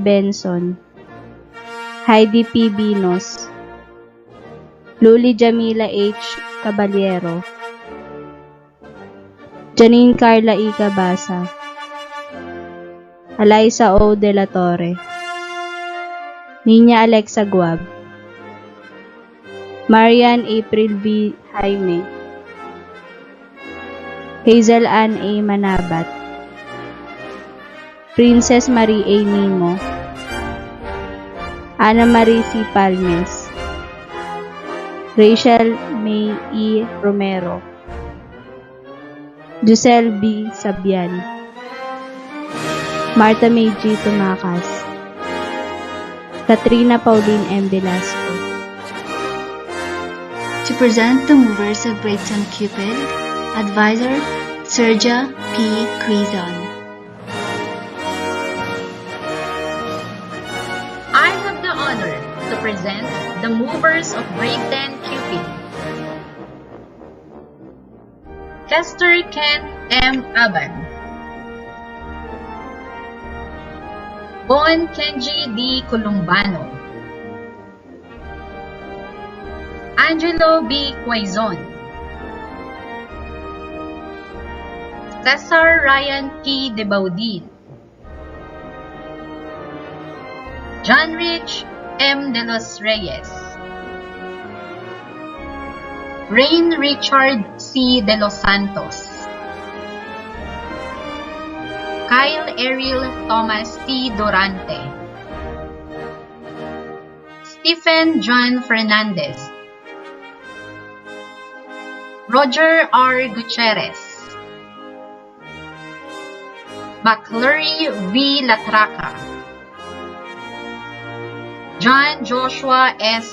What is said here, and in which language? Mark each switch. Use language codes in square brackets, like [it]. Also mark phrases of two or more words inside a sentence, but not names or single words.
[en] Benson, Heidi P. Binos, Luli Jamila H. Caballero, Janine Carla E. Cabasa, Eliza O. De La Torre, Nina Alexa Guab, Marian April V. Jaime, Hazel Ann A. Manabat, Princess Marie A. Nimo, Ana Marie C. Palmes, Rachel May E. Romero, Giselle B. Sabian, Martha May G. Tumakas, Katrina Pauline M. Velasco. To present the movers of Grade 10 Cupid, Advisor Sergia P. Quizon. I have the honor to present the movers of Grade 10 Cupid. Kester Ken M. Aban, Bon Kenji D. Columbano, Angelo B. Quaizon, Cesar Ryan P. De Baudin, John Rich M. De Los Reyes, Rain Richard C. De Los Santos, Kyle Ariel Thomas T. Durante, Stephen John Fernandez, Roger R. Gutierrez, McClurry V. Latraca, John Joshua S.